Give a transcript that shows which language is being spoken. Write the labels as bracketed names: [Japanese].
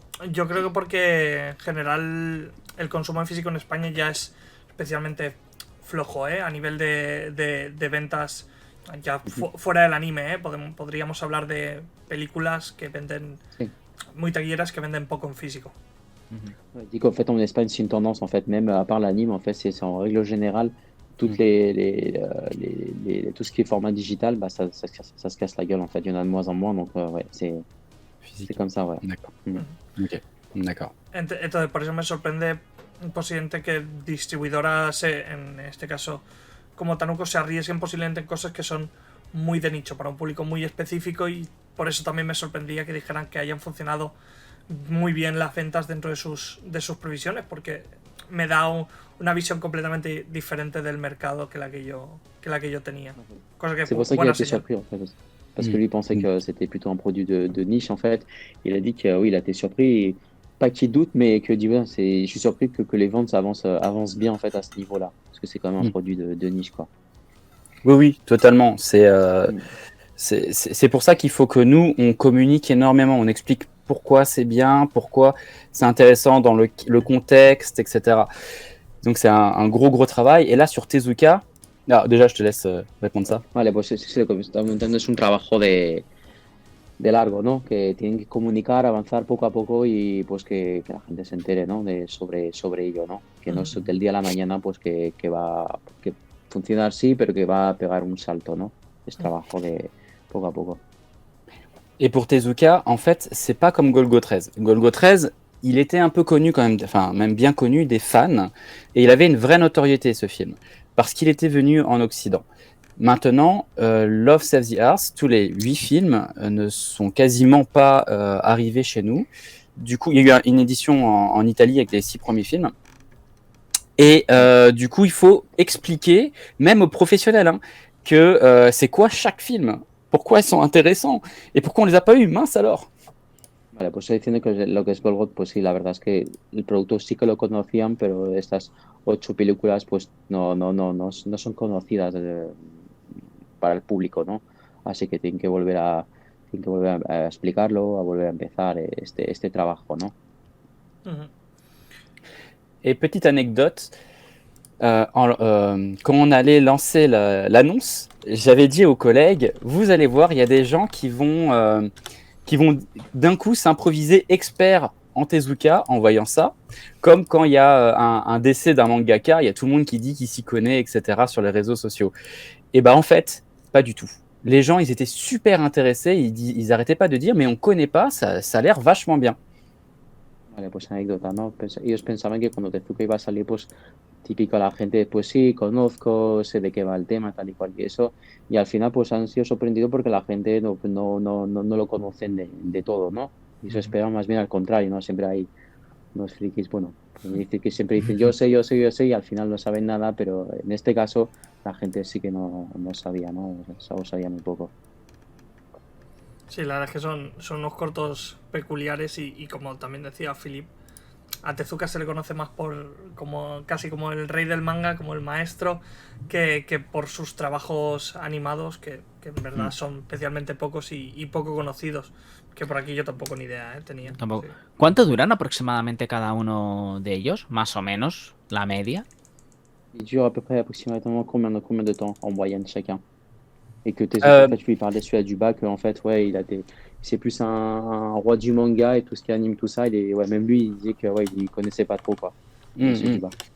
[Spanish] Yo creo que porque en general el consumo en físico en España ya es especialmente flojo, a nivel de ventas, ya fuera del anime, podríamos hablar de películas que venden muy taquilleras, que venden poco en físico. [French] Je dis qu'en fait en Espagne c'est une tendance, en fait, même à part l'anime, en fait c'est en règle générale toutes tout ce qui est format digital, ça se casse la gueule, en fait, il y en a de moins en moins, donc ouais, c'est comme ça, ouais. D'accord. Ok, d'accord. [Spanish] Entonces, por eso me sorprende posiblemente que distribuidoras, en este caso como Tanuko, se arriesguen posiblemente en cosas que son muy de nicho, para un público muy específico, y por eso también me sorprendía que dijeran que hayan funcionado muy bien las ventas dentro de sus previsiones, porque me da una visión completamente diferente del mercado que la que yo tenía. Cosa que [French] c'est pour ça qu'il a été surpris, en fait. Parce que lui pensait que c'était plutôt un produit de niche, en fait. Il a dit que oui, il a été surpris, et pas qu'il doute, mais que dit je suis surpris que les ventes avancent bien, en fait, à ce niveau-là, parce que c'est quand même un produit de niche, quoi. Oui, totalement. C'est pour ça qu'il faut que nous, on communique énormément, on explique pourquoi c'est bien, pourquoi c'est intéressant dans le contexte, etc. Donc c'est un gros travail. Et là, sur Tezuka, No, déjà, je te laisse répondre ça. [Spanish] Vale, pues sí, lo que me estaba comentando es un trabajo de largo, ¿no? Que tienen que comunicar, avanzar poco a poco y pues que la gente se entere, ¿no? Sobre ello, ¿no? Que no es del día a la mañana, pues que va, que funciona así, pero que va a pegar un salto, ¿no? Es trabajo de poco a poco. [French] Et pour Tezuka, en fait, c'est pas comme Golgo 13. Golgo 13, il était un peu connu quand même, enfin même bien connu des fans, et il avait une vraie notoriété ce film, parce qu'il était venu en Occident. Maintenant, Love Save the Earth, tous les 8 films ne sont quasiment pas arrivés chez nous. Du coup, il y a eu une édition en Italie avec les 6 premiers films. Et du coup, il faut expliquer, même aux professionnels, hein, que c'est quoi chaque film, pourquoi ils sont intéressants et pourquoi on les a pas eu, mince alors. [Spanish] Vale, pues estoy diciendo que lo que es Golgot, pues sí, la verdad es que el producto sí que lo conocían, pero estas 8 películas pues no son conocidas para el público, ¿no? Así que tienen que volver a explicarlo, a volver a empezar este trabajo, ¿no? [French] Et petite anecdote, quand on allait lancer l'annonce, j'avais dit aux collègues, vous allez voir, il y a des gens qui vont d'un coup s'improviser experts en Tezuka en voyant ça, comme quand il y a un décès d'un mangaka, il y a tout le monde qui dit qu'il s'y connaît, etc. sur les réseaux sociaux. Et bah en fait, pas du tout. Les gens, ils étaient super intéressés, ils arrêtaient pas de dire, mais on connaît pas, ça a l'air vachement bien. [Spanish] Vale, pues anécdota, ¿no? Ellos pensaban que cuando Tezuka iba a salir, pues típico la gente, pues sí, conozco, sé de qué va el tema, tal y cual y eso, y al final pues han sido sorprendidos porque la gente no lo conocen de todo, ¿no? Y se espera más bien al contrario, ¿no? Siempre hay unos frikis, bueno, que siempre dicen yo sé, y al final no saben nada, pero en este caso la gente sí que no sabía, ¿no? O sabía muy poco. Sí, la verdad es que son unos cortos peculiares y como también decía Philip, a Tezuka se le conoce más casi como el rey del manga, como el maestro, que por sus trabajos animados, que en verdad son especialmente pocos y poco conocidos. Que por aquí yo tampoco ni idea tenía. Tampoco. Sí. ¿Cuánto duran aproximadamente cada uno de ellos? Más o menos, la media. [French] Il dure à peu près approximativement combien de temps en moyenne chacun? Et que Tezuka, en fait, je lui parlais celui du bac, en fait, ouais, c'est plus un roi du manga et tout ce qui anime tout ça. Ouais, même lui, il disait que ouais, il connaissait pas trop quoi. Du bac.